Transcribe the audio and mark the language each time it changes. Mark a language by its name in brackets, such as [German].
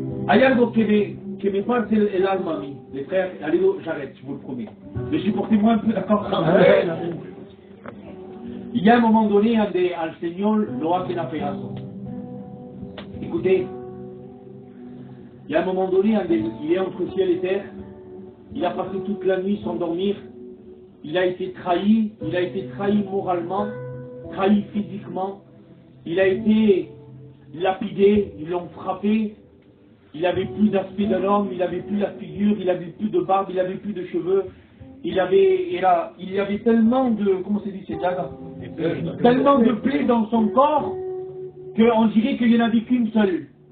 [Spanish] Hay algo que me parte el alma a mí, [French] les frères, allez, j'arrête, je vous le promets. Mais supportez-moi un peu, d'accord? Il y a un moment donné, [Spanish] al Señor lo hacen a pedazos. [French] Écoutez, il y a un moment donné, il est entre ciel et terre, il a passé toute la nuit sans dormir, il a été trahi moralement, trahi physiquement, il a été lapidé, ils l'ont frappé, il n'avait plus d'aspect d'un homme, il n'avait plus la figure, il n'avait plus de barbe, il n'avait plus de cheveux, il y avait tellement de, comment c'est dit, c'est daga, tellement de plaies dans son corps, qu'on dirait qu'il n'y en avait qu'une seule.